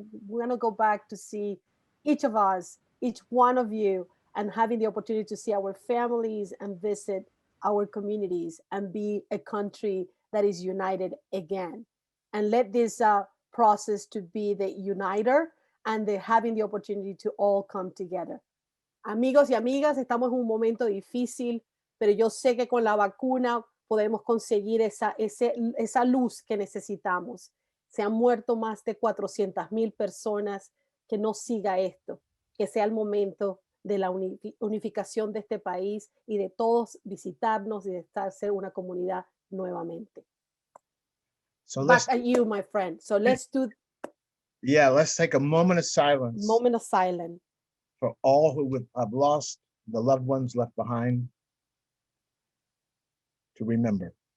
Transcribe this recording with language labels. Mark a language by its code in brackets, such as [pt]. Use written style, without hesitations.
[en] We're gonna go back to see each of us, each one of you, and having the opportunity to see our families and visit our communities and be a country that is united again. And let this process to be the uniter and the having the opportunity to all come together. [es] Amigos y amigas, estamos en un momento difícil, pero yo sé que con la vacuna podemos conseguir esa luz que necesitamos. Se han muerto más de 400,000 personas. Que no siga esto, que sea el momento de la unificación de este país y de todos visitarnos y de ser una comunidad nuevamente. [en] So Back at you, my friend. So let's take a moment of silence for all who have lost the loved ones left behind to remember.